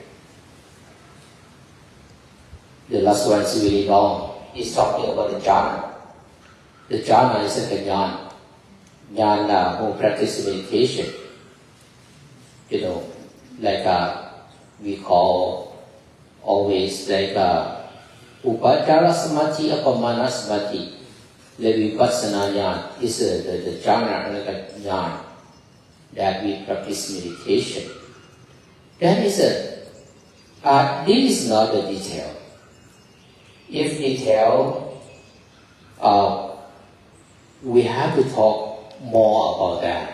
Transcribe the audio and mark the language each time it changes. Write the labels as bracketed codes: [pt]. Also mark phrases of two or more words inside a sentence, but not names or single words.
[en] The last one is really long. It's talking about the jhana. The jhana is like a jnana. Jnana who practice meditation. Like we call always like [pi] upachara samadhi, apamana samadhi. [en] The [pi] vipassana jnana [en] is the jhana, like a jnana that we practice meditation. That is this is not the detail. If detail, we have to talk more about that.